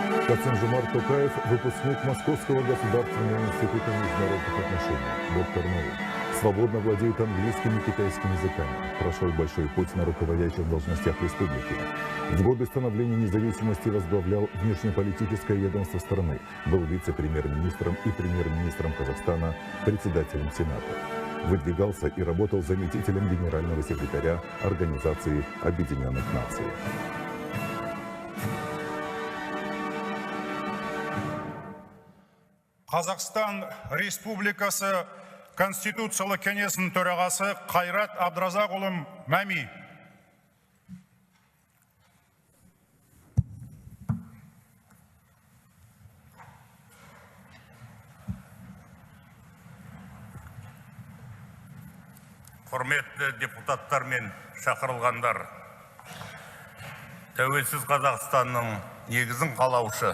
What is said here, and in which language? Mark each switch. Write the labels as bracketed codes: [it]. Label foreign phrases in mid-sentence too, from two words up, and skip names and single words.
[ru] Касым-Жомарт Токаев – выпускник Московского государственного института международных отношений, доктор наук. Свободно владеет английским и китайским языками. Прошел большой путь на руководящих должностях республики. В годы становления независимости возглавлял внешнеполитическое ведомство страны. Был вице-премьер-министром и премьер-министром Казахстана, председателем Сената. Выдвигался и работал заместителем генерального секретаря Организации Объединенных Наций. [kk] Қазақстан Республикасы Конституциялық кеңесінің төрағасы Қайрат Абдразақұлы Мәми. Құрметті депутаттар мен шақырылғандар, тәуелсіз Қазақстанның негізін қалаушы